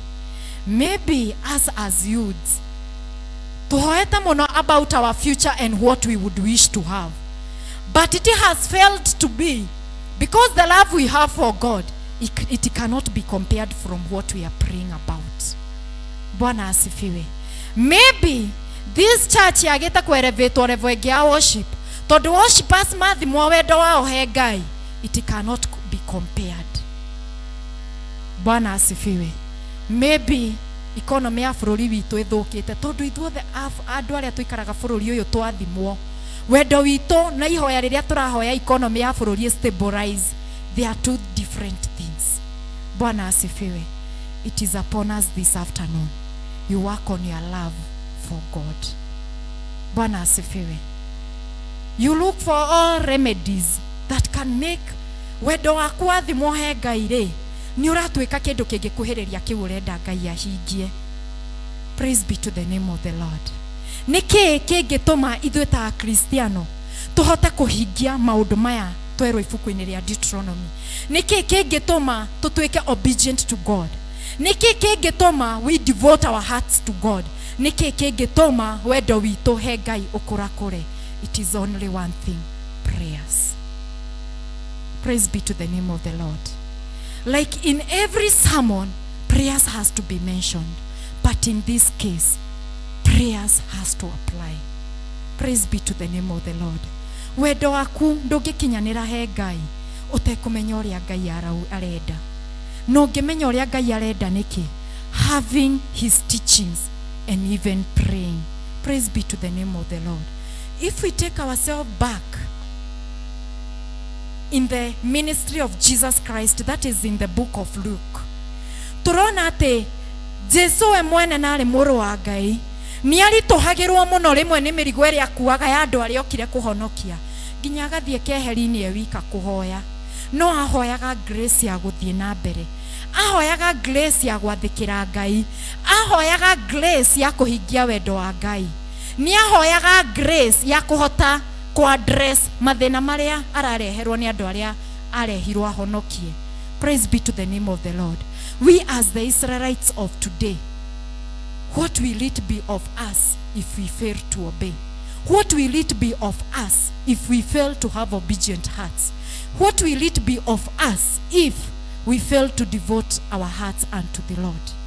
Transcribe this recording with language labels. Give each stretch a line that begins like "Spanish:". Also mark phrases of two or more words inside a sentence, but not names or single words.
English: Maybe us as youths
Kikuyu: tuhoete muno
English: about our future and what we would wish to have, but it has failed to be, because the love we have for God, it cannot be compared from what we are praying about.
Swahili: Bwana asifiwe.
English: Maybe this church
Kikuyu: yageta kuelevate level ya worship tondu worshipers mathimwo wendo wao he Ngai,
English: it cannot be compared.
Swahili: Bwana asifiwe.
Kikuyu: Maybe economy ya bururi witu ithukite tondu ithuothe andu aria tuikaraga bururi uyu twathimwo wendo witu na ihoya riria turahoya economy ya bururi stabilize.
English: They are two different things.
Swahili: Bwana asifiwe.
English: it is upon us this afternoon. You work on your love for God.
Swahili: Bwana asifiwe.
English: You look for all remedies that can make
Kikuyu: wendo waku wathimwo he Ngai ri ni uratwika kindu kingikuhiriria kiu urenda Ngai ahingie.
English: Praise be to the name of the Lord.
Kikuyu: Niki kingituma ithuĩ ta Kristiano tuhote kuhingia maundu maya twerwo ibuku-ini ria Deuteronomy? Niki kingituma tutwike
English: obedient to God?
Kikuyu: Niki kingituma
English: we devote our hearts to God?
Kikuyu: Niki kingituma wendo witu he Ngai ukurakure?
English: It is only one thing: prayers. Praise be to the name of the Lord. Like in every sermon, prayers has to be mentioned, but in this case, prayers has to apply. Praise be to the name of the Lord.
Kikuyu: Wendo waku ndungikinyanira he Ngai utekumenya uria Ngai arenda. No ngimenya uria Ngai arenda niki?
English: Having his teachings and even praying. Praise be to the name of the Lord. If we take ourselves back in the ministry of Jesus Christ, that is in the book of Luke,
Kikuyu: turona ati Jesu we mwene nari muru wa Ngai ni arituhagirwo muno rimwe ni mirigo iria akuaga ya andu aria okire kuhonokia nginya agathie keheri-ini ewika kuhoya. No ahoyaga grace ya guthie na mbere, ahoyaga grace ya gwathikira Ngai, ahoyaga grace ya kuhingia wendo wa Ngai, ni ahoyaga grace ya kuhota address mathina maria arareherwo ni andu aria arehirwo ahonokie.
English: Praise be to the name of the Lord. We as the Israelites of today, what will it be of us if we fail to obey? What will it be of us if we fail to have obedient hearts? What will it be of us if we fail to devote our hearts unto the Lord?